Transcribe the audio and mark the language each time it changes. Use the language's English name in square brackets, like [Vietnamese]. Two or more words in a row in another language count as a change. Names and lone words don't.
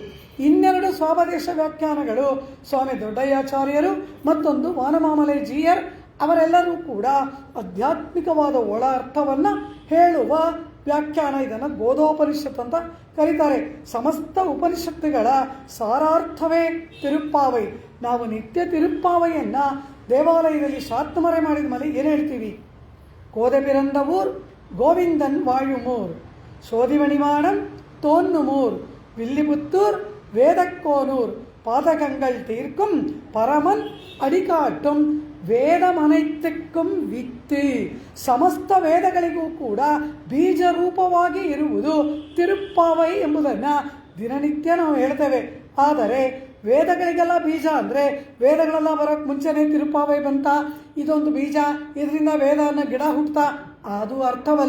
[Kannada] 12 ಸ್ವಾಪದೇಶ ವ್ಯಾಖ್ಯಾನಗಳು ಸ್ವಾಮಿ ದೊಡ್ಡಯ್ಯಾಚಾರ್ಯರು ಮತ್ತೊಂದು ವಾನಮಾಮಲೆ ಜೀಯರ್ ಅವರೆಲ್ಲರೂ ಕೂಡ ಆಧ್ಯಾತ್ಮಿಕವಾದ ಒಳ ಅರ್ಥವನ್ನು ಹೇಳುವ ವ್ಯಾಖ್ಯಾನ. ಇದನ್ನು ಗೋದೋಪನಿಷತ್ ಅಂತ ಕರೀತಾರೆ. ಸಮಸ್ತ ಉಪನಿಷತ್ತುಗಳ ಸಾರಾರ್ಥವೇ ತಿರುಪ್ಪಾವೈ. ನಾವು ನಿತ್ಯ ತಿರುಪ್ಪಾವೈಯನ್ನು ದೇವಾಲಯದಲ್ಲಿ ಶಾತ್ಮರೆ ಮಾಡಿದ ಮೇಲೆ ಏನು ಹೇಳ್ತೀವಿ? [Tamil] கோதை பிறந்தவூர் கோவிந்தன் வாழுமூர், சோதிமணிமாடம் தோன்னுமூர், வில்லிபுத்தூர் வேதக்கோனூர், பாதகங்கள் தீர்க்கும் பரமன் அடிகாட்டும் வேதமனைத்துக்கும் வித்து. [Kannada] ಸಮಸ್ತ ವೇದಗಳಿಗೂ ಕೂಡ ಬೀಜ ರೂಪವಾಗಿ ಇರುವುದು ತಿರುಪ್ಪಾವೈ ಎಂಬುದನ್ನು ದಿನನಿತ್ಯ ನಾವು ಹೇಳ್ತೇವೆ. ಆದರೆ ವೇದಗಳಿಗೆಲ್ಲ ಬೀಜ ಅಂದರೆ ವೇದಗಳೆಲ್ಲ ಬರೋಕ್ಕೆ ಮುಂಚೆನೇ ತಿರುಪ್ಪಾವೈ ಬಂತ, ಇದೊಂದು ಬೀಜ, ಇದರಿಂದ ವೇದ ಅನ್ನೋ ಗಿಡ ಹುಟ್ಟುತ್ತಾ, ಅದು ಅರ್ಥವಲ್ಲ.